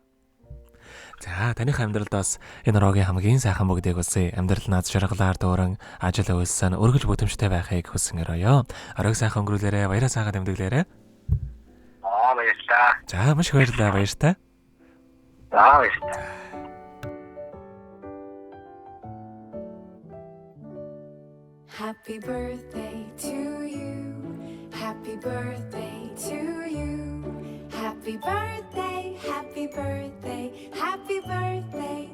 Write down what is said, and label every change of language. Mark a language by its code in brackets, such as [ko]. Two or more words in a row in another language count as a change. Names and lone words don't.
[mn] За таних амьдралд бас энэ рогийн хамгийн сайхан бүгдийг хүсье. Амьдрал наз жаргалаар дүүрэн ажил үйлсэн өргөж бүтэмжтэй байхыг хүсэн өрөөё. Оройг сайхан өнгөрүүлээрэ, баяраа сайхан тэмдэглээрэ. Баярлалаа. За маш их баярлалаа, баяртай. Баярлалаа. [en] Happy birthday to you. Happy birthday to you. Happy birthday, happy birthday, happy birthday.